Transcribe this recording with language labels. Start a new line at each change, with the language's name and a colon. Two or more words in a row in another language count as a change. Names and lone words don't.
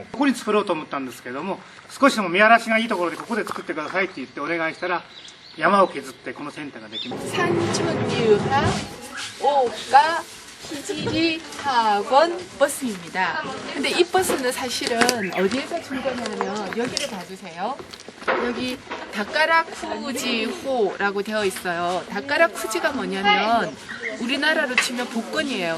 Japanese: ここに作ろうと思ったんですけども、少しでも見晴らしがいいところでここで作ってくださいって言ってお願いしたら、山を削ってこのセンターができます。
Korean: 산촌유학 오가 희지리 학원 버스입니다. 근데 이 버스는 사실은 어디에서 출근하냐면 여기를 봐주세요. 여기 다카라쿠지호라고 되어 있어요. 다카라쿠지가 뭐냐면 우리나라로 치면 복권이에요.